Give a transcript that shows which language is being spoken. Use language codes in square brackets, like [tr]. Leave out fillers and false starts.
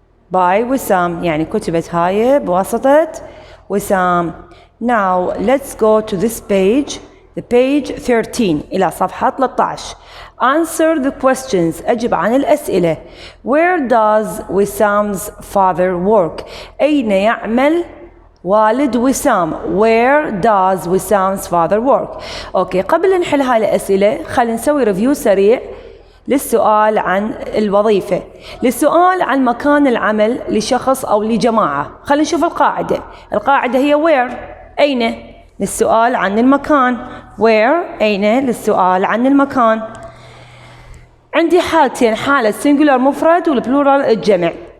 [en] By Wissam [ar] يعني كتبت هاي بواسطة وسام. [en] Now let's go to this page, the page 13 [ar] إلى صفحة 13. [en] Answer the questions. [ar] أجب عن الأسئلة. [en] Where does Wissam's father work? [ar] أين يعمل والد وسام؟ [en] Where does Wissam's father work? [ar] أوكي، قبل نحل هاي الأسئلة خلينا نسوي ريفيو سريع للسؤال عن الوظيفة، للسؤال عن مكان العمل لشخص أو لجماعة. خلينا نشوف القاعدة. القاعدة هي where، أين، للسؤال عن المكان. where، أين، للسؤال عن المكان. عندي حالتين، حالة singular مفرد والبلورال الجمع.